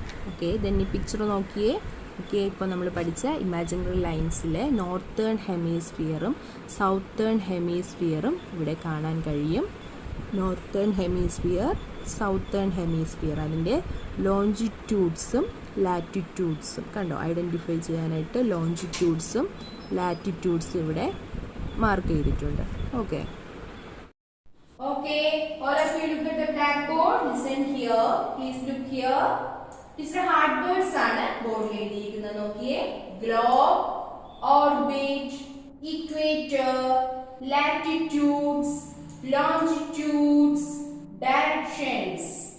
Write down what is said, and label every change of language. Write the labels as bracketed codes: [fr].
[ml] Okay, then ഈ picture നോക്കിയേ. Okay, ഇപ്പോൾ നമ്മൾ പഠിച്ച ഇമാജിനറി ലൈൻസിലെ നോർത്തേൺ ഹെമിസ്ഫിയറും സൗത്തേൺ ഹെമിസ്ഫിയറും ഇവിടെ കാണാൻ കഴിയും. നോർത്തേൺ ഹെമിസ്ഫിയർ, സൗത്തേൺ ഹെമിസ്ഫിയർ, അതിൻ്റെ ലോഞ്ചിറ്റ്യൂഡ്സും ലാറ്റിറ്റ്യൂഡ്സും കണ്ടോ, ഐഡൻറ്റിഫൈ ചെയ്യാനായിട്ട് ലോഞ്ചിറ്റ്യൂഡ്സും ലാറ്റിറ്റ്യൂഡ്സും ഇവിടെ മാർക്ക് ചെയ്തിട്ടുണ്ട്. Okay. [en] Okay, all of you look at the blackboard. Listen here. Please look here. [ml] Teacher hard words ആണ് ബോർഡിൽ എഴുതിയിരിക്കുന്നത്. നോക്കിയേ, globe, orbit, equator, latitudes, longitudes, directions.